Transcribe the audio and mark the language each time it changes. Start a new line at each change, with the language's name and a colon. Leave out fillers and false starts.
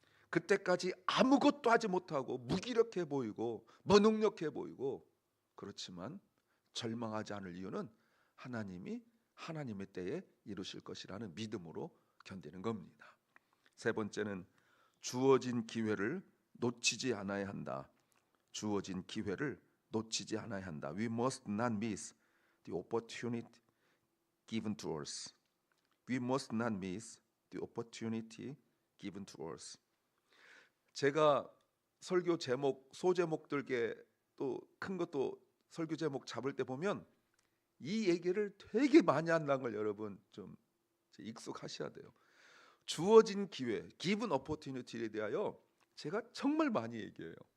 Korean: 그때까지 아무것도 하지 못하고 무기력해 보이고 무능력해 보이고 그렇지만 절망하지 않을 이유는 하나님이 하나님의 때에 이루실 것이라는 믿음으로 견디는 겁니다. 세 번째는 주어진 기회를 놓치지 않아야 한다. 주어진 기회를 놓치지 않아야 한다.
English: We must not miss the opportunity given to us. We must not miss the opportunity given to us.
Korean: 제가 설교 제목, 소제목들께 또 큰 것도 설교 제목 잡을 때 보면 이 얘기를 되게 많이 한다는 걸 여러분 좀 익숙하셔야 돼요. 주어진 기회,
English: given opportunity
Korean: 에 대하여 제가 정말 많이 얘기해요.